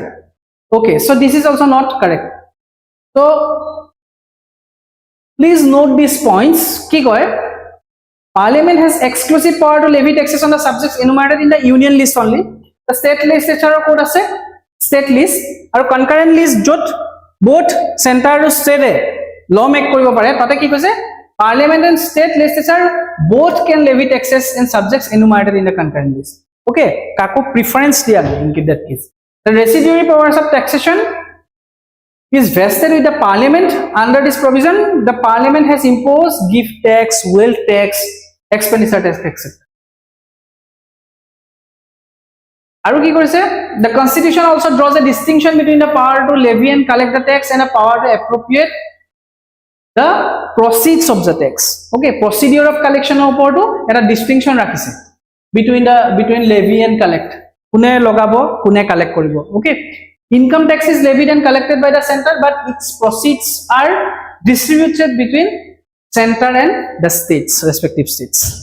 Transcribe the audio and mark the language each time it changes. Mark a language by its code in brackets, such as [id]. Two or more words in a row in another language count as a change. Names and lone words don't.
[en] Okay, so this is also not correct. So please note these points. [as] কি কয়? [en] Parliament has exclusive power to levy taxes on the subjects enumerated in the union list only. The state legislature code ase state list aru concurrent list jot both center to state law make [as] কৰিব পাৰে তাতে কি কৈছে [en] parliament and state legislature both can levy taxes in subjects enumerated in the concurrent list. Okay, [as] kako preference diya [en] in that case. The residuary powers of taxation is vested with the parliament. Under this provision, the parliament has imposed gift tax, wealth tax, expenditure tax, etc. [as] আৰু কি কৰিছে? [en] The constitution also draws a distinction between the power to levy and collect the tax and the power to appropriate the proceeds of the tax. Okay, procedure of collection [as] ওপৰ তো এটা [en] distinction rakhise between levy and collect. [as] কোনে লগাব, কোনে collect কৰিব. [en] Okay, income tax is levied and collected by the center, but its proceeds are distributed between center and the states, respective states.